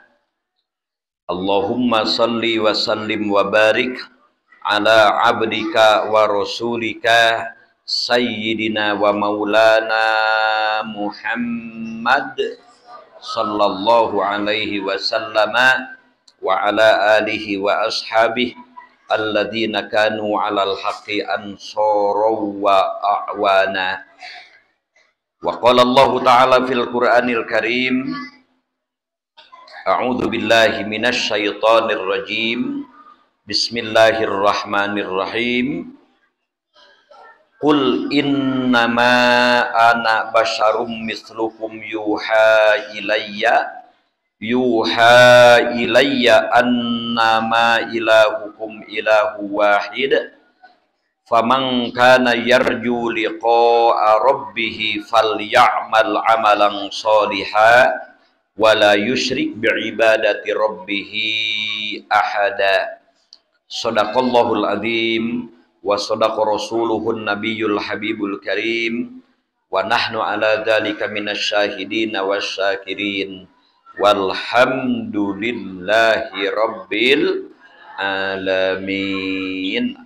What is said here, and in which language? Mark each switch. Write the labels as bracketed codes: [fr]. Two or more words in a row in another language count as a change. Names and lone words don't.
[ar] اللهم صل وسلم وبارك على عبدك ورسولك سيدنا ومولانا محمد صلى الله عليه وسلم وعلى آله وأصحابه الذين كانوا على الحق أنصارا وأعوانا. وقال الله تعالى في القرآن الكريم أعوذ بالله من الشيطان الرجيم. بسم الله الرحمن الرحيم. قل إنما أنا بشر مثلكم يوحى إلي أنما إلهكم إله واحد. فمن كان يرجو لقاء ربه فليعمل عملا صالحا ولا يشرك بعبادة ربه أحدا. صدق الله العظيم وصدق رسوله النبي الحبيب الكريم ونحن على ذلك من الشاهدين والشاكرين والحمد لله رب العالمين.